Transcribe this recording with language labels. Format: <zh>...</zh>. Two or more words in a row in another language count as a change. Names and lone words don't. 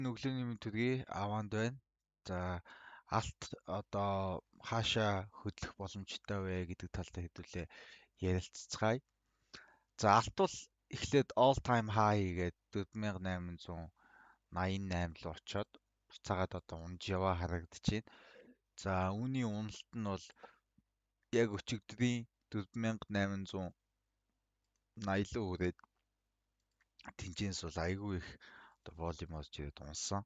<mn>Өглөөний мэнд төргий аваанд байна. За алт одоо хаашаа хөдлөх боломжтой вэ гэдэг талаар хэдүүлээ ярилцгаая. За алт бол эхлээд</mn> <en>all time high</en> <mn>гээд 4888 руу очоод буцаагаад одоо унж яваа харагдчихээн. За үүний уналт нь бол яг өчигдрийн 4880 руу хүрээд тэнцэнс бол айгүй их одоо волюм орж ирээд унсан.</mn>